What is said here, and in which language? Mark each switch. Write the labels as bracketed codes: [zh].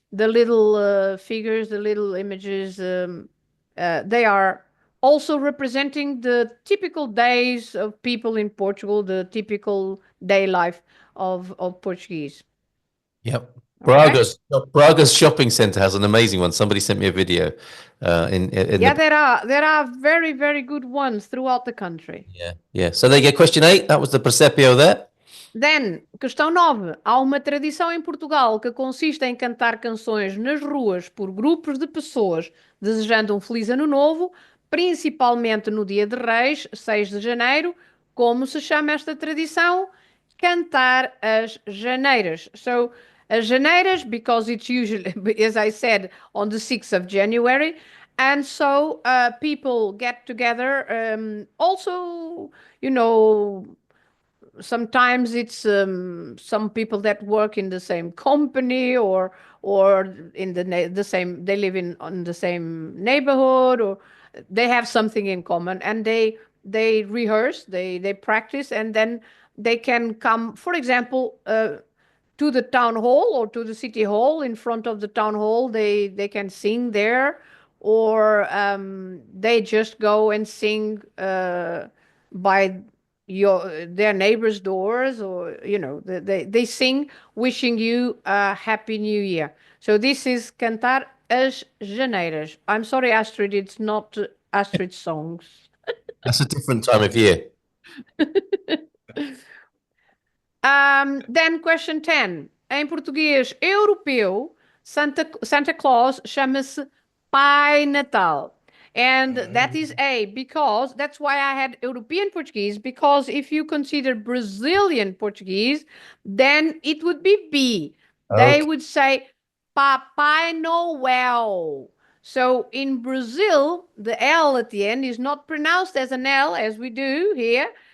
[en] The little figures, the little images, they are also representing the typical days of people in Portugal, the typical day life of Portuguese. Yep. Okay. Braga's shopping center has an amazing one. Somebody sent me a video. In Yeah, the there are very, very good ones throughout the country. yeah. So they get question 8. That was the Presepio there. [pt] Then, questão 9. Há uma tradição em Portugal que consiste em cantar canções nas ruas por grupos de pessoas desejando um feliz ano novo, principalmente no Dia de Reis, 6 de janeiro. Como se chama esta tradição? Cantar as janeiras. [en] So, as janeiras, because it's usually, as I said, on the 6th of January. And so people get together. Also, you know, sometimes it's some people that work in the same company or in the same, they live in the same neighborhood, or they have something in common, and they rehearse, they practice, and then they can come, for example, to the town hall or to the city hall. In front of the town hall, they can sing there, or they just go and sing by their neighbors' doors, or they sing wishing you a happy new year. So this is cantar as janeiras. I'm sorry, Astrid, it's not Astrid's songs. That's a different time of year. Then question 10. [pt] Em português europeu, Santa Claus chama-se Pai Natal. [en] And that is A, because that's why I had European Portuguese, because if you consider Brazilian Portuguese, then it would be B. They would say Papai Noel. So in Brazil, the L at the end is not pronounced as an L as we do here.